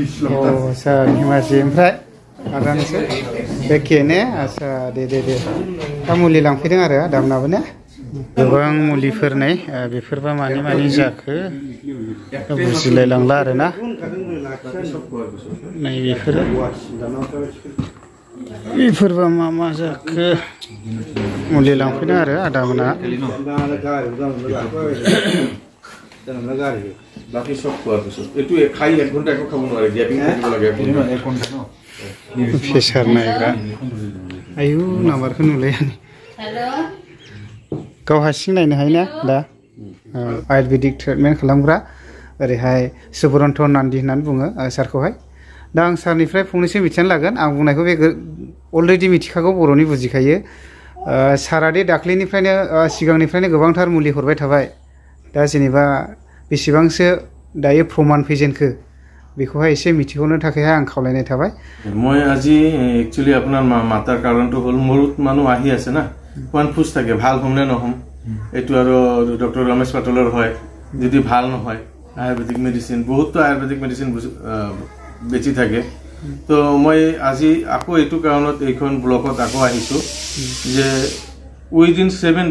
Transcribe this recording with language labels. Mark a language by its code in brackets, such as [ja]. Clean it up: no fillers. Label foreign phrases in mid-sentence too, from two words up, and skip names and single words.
[brx] आदसा धेमाजि ओमफ्राय आदा नोंसोर एखे ने आदसा दे दा मुलि लांफैदों आरो आदामोनाबो ने गोबां मुलिफोर नै बेफोरबा मानि जाखो बुजिलाय लांला आरोना नै बेफोरबा मा जाखो मुलि लांफैदों आरो आदामोना [as] বাকি সব খোৱাৰ পিছত এইটো খাই 1 ঘণ্টা একো খাব নোৱাৰে গ্যাপিং কৰিব লাগে 1 ঘণ্টা [brx] प्रेसार नायग्रा आयु नाम्बारखौ नुलायानो गाव हारसिं नायनो हायोना दा आयुर्वेदिक ट्रिटमेन्ट खालामग्रा ओरैहाय सुब्रन्त नान्दि होननानै बुङो सारखौहाय दा आं सारनिफ्राय फंनैसो मिथिनानै लागोन आं बुंनायखौ बे अलरेडि मिथिखागौ बर'नि बुजिखायो सारादि दाख्लैनिफ्रायनो सिगांनिफ्रायनो गोबांथार मुलि हरबाय थाबाय दा जेनेबा बेसेबांसो दायो प्रमाण फैजेनखो बेखौहाय एसे मिथिहोनो थाखायहाय आं खावलायनाय थाबाय [as] মই আজি একচুয়ালি আপোনাৰ মাতাৰ কাৰণটো হ'ল বহুত মানুহ আহি আছে না কনফিউজ থাকে ভাল হ'ম নে নহ'ম এইটো আৰু ডক্টৰ ৰমেশ পাটলৰ হয় যদি ভাল নহয় আয়ুৰ্বেদিক মেডিচিন বহুতো আয়ুৰ্বেদিক মেডিচিন বেচি থাকে তো মই আজি আকৌ এইটো কাৰণত এইখন ব্লকত আকৌ আহিছোঁ যে উইদিন 7